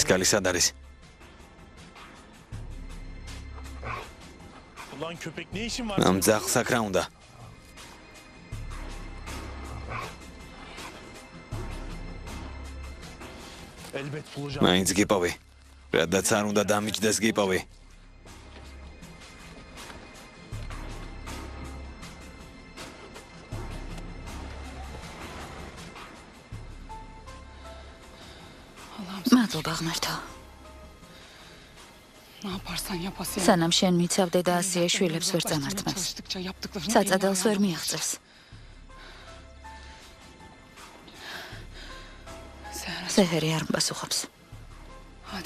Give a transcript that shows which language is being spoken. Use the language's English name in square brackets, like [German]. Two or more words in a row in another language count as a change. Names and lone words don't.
[Georgian] ეს ქალი სად არის? [Turkish] Ulan köpek ne işin var? [Georgian] ამ ძაღლს აქ რა უნდა? [Turkish] Elbet bulacağım. [Georgian] მაინც გიპოვი. რადგან არ უნდა დამიჯდეს გიპოვი. მადლობა ღმერთო. [Turkish] Ne yaparsan yap Asya. [Georgian] სანამ შენ მიცავდე და ასია შვილებს ვერ წამართმევს. [Turkish] Çalıştıkça yaptıklarını [Georgian] საწადელს ვერ მიაღწევს. სეჰერი არ მპასუხობს. [Turkish] Hadi